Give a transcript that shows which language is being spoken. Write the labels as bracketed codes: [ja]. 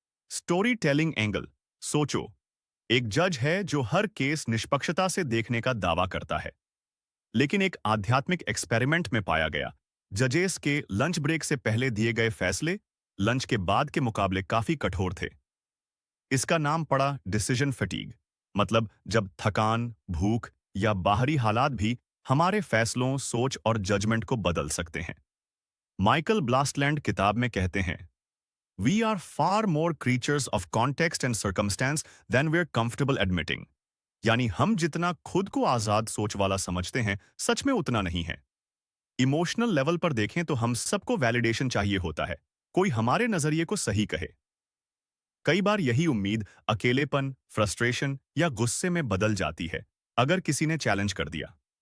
[hi] Story telling angle, सोचो, एक जज है जो हर केस निष्पक्षता से देखने का दावा करता है, लेकिन एक आध्यात्मिक एक्सपेरिमेंट में पाया गया, जजेस के लंच ब्रेक से पहले दिए गए फैसले लंच के बाद के मुकाबले काफी कठोर थे। इसका नाम पड़ा डिसीजन फटीग, मतलब जब थकान, भूख या बाहरी हालात भी हमारे फैसलों, सोच और जजमेंट को बदल सकते हैं। माइकल ब्लास्टलैंड किताब में कहते हैं, [en] We are far more creatures of context and circumstance than we're comfortable admitting. [hi] यानी हम जितना खुद को आजाद सोच वाला समझते हैं, सच में उतना नहीं है। इमोशनल लेवल पर देखें तो हम सबको वैलिडेशन चाहिए होता है, कोई हमारे नजरिए को सही कहे। कई बार यही उम्मीद अकेलेपन, फ्रस्ट्रेशन या गुस्से में बदल जाती है, अगर किसी ने चैलेंज कर दिया।